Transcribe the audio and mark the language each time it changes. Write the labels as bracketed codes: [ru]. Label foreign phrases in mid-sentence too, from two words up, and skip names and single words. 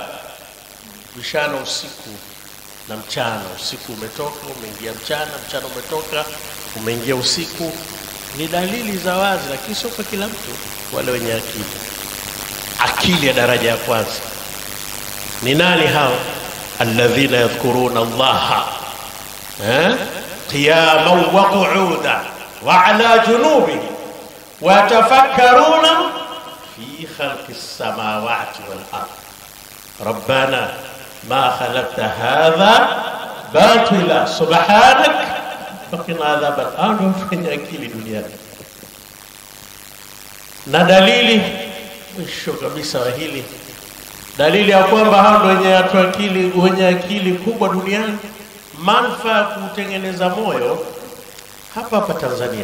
[sw] Mchana usiku na mchana, usiku umetoka umeingia mchana, mchana umetoka umeingia usiku, ni dalili za wazi, lakini sio kwa kila mtu. Wale wenye akili, akili ya daraja ya kwanza ni nani hao? [ar] الذين يذكرون الله قياما وقعودا وعلى جنوبهم ويتفكرون في خلق السماوات والأرض ربنا ما خلقت هذا باطلا سبحانك فقنا عذابا. [sw] Ndio wenye akili duniani. Na dalili mwisho kabisa wa hili, dalili ya kwamba hao ndio wenye akili kubwa duniani, manufaa kutengeneza moyo hapa Tanzania.